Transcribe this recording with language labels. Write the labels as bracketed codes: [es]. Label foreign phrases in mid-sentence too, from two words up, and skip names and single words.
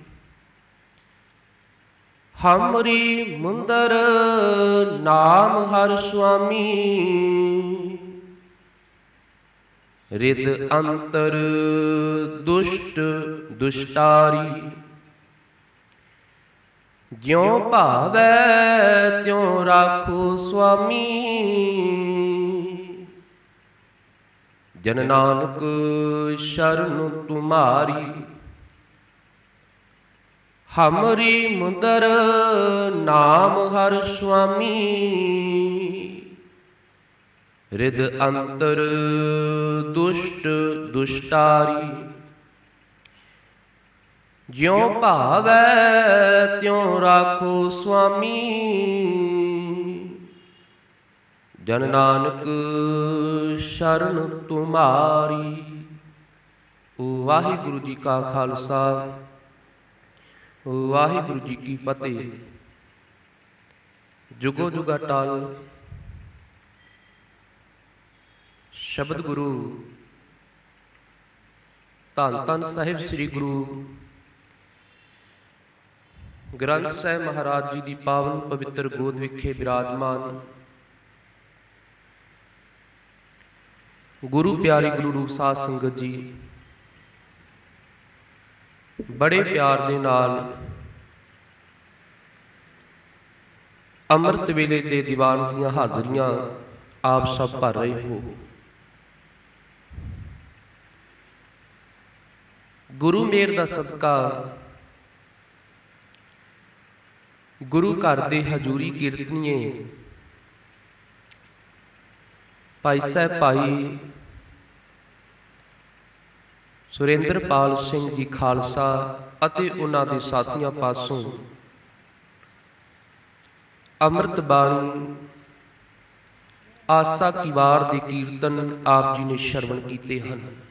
[pa] ਹਮਰੀ ਮੁੰਦਰ ਨਾਮ ਹਰ ਸੁਆਮੀ, ਰਿਦ ਅੰਤਰ ਦੁਸ਼ਟ ਦੁਸ਼ਟਾਰੀ। ਜਿਉਂ ਭਾਵੈ ਤਿਉਂ ਰਾਖੋ ਸੁਆਮੀ, ਜਨ ਨਾਨਕ ਸ਼ਰਣ ਤੁਮ੍ਹਾਰੀ। ਹਮਰੀ ਮੁੰਦਰ ਨਾਮ ਹਰ ਸੁਆਮੀ, ਰਿਦ ਅੰਤਰ ਦੁਸ਼ਟ ਦੁਸ਼ਟਾਰੀ। ਜਿਉਂ ਭਾਵੈ ਤਿਉਂ ਰਾਖੋ ਸੁਆਮੀ, ਜਨ ਨਾਨਕ ਸ਼ਰਣ ਤੁਮ੍ਹਾਰੀ। ਵਾਹਿਗੁਰੂ ਜੀ ਕਾ ਖ਼ਾਲਸਾ, ਵਾਹਿਗੁਰੂ ਜੀ ਕੀ ਫ਼ਤਿਹ। ਜੁਗੋ ਜੁਗਾ ਟਾਲ ਸ਼ਬਦ ਗੁਰੂ ਧੰਨ ਧੰਨ ਸਾਹਿਬ ਸ੍ਰੀ ਗੁਰੂ ਗ੍ਰੰਥ ਸਾਹਿਬ ਮਹਾਰਾਜ ਜੀ ਕੀ ਪਾਵਨ ਪਵਿੱਤਰ ਗੋਦ ਵਿਖੇ ਵਿਰਾਜਮਾਨ ਗੁਰੂ ਪਿਆਰੀ ਗੁਰੂ ਰੂਪ ਸਾਧ ਸੰਗਤ ਜੀ ਬੜੇ ਪਿਆਰ ਦੇ ਨਾਲ ਅੰਮ੍ਰਿਤ ਵੇਲੇ ਦੇ ਦੀਵਾਨ ਦੀਆਂ ਹਾਜ਼ਰੀਆਂ ਆਪ ਸਭ ਭਰ ਰਹੇ ਹੋ। ਗੁਰੂ ਮੇਰ ਦਾ ਸਦਕਾ ਗੁਰੂ ਘਰ ਦੇ ਹਜ਼ੂਰੀ ਕੀਰਤਨੀਏ ਭਾਈ ਸਾਹਿਬ ਭਾਈ ਸੁਰਿੰਦਰਪਾਲ ਸਿੰਘ ਜੀ ਖਾਲਸਾ ਅਤੇ ਉਹਨਾਂ ਦੇ ਸਾਥੀਆਂ ਪਾਸੋਂ ਅੰਮ੍ਰਿਤ ਬਾਣੀ ਆਸਾ ਕੀ ਵਾਰ ਦੇ ਕੀਰਤਨ ਆਪ ਜੀ ਨੇ ਸ਼ਰਵਣ ਕੀਤੇ ਹਨ।